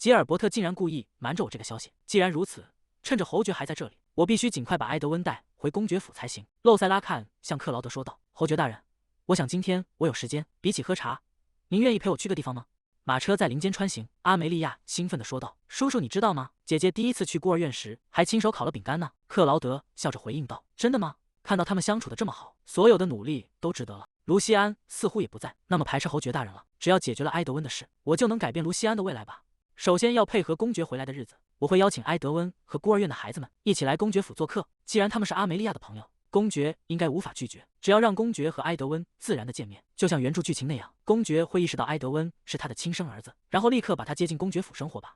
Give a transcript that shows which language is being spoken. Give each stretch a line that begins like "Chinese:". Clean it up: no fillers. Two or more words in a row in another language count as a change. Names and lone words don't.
Chinese: 吉爾伯特竟然故意瞞着我這個消息。既然如此，趁着侯爵還在這裡，我必須盡快把埃德溫帶回公爵府才行。” 洛塞拉看向克勞德說道：“侯爵大人，我想今天我有時間，比起喝茶，您願意陪我去個地方嗎？” 馬車在林間穿行，阿梅利亞興奮地說道：“叔叔，你知道嗎？姐姐第一次去孤兒院時，還親手烤了餅乾呢。” 克勞德笑着回應道：“真的嗎？看到他們相處得這麼好，所有的努力都值得了。” 盧西安似乎也不在，那麼排斥侯爵大人了。只要解決了埃德溫的事，我就能改變盧西安的未來吧。首先要配合公爵回來的日子，我會邀請埃德溫和孤兒院的孩子們一起來公爵府做客。既然他們是阿梅利亞的朋友，公爵應該無法拒絕。只要讓公爵和埃德溫自然的見面，就像原著劇情那樣，公爵會意識到埃德溫是他的親生兒子，然後立刻把他接進公爵府生活吧。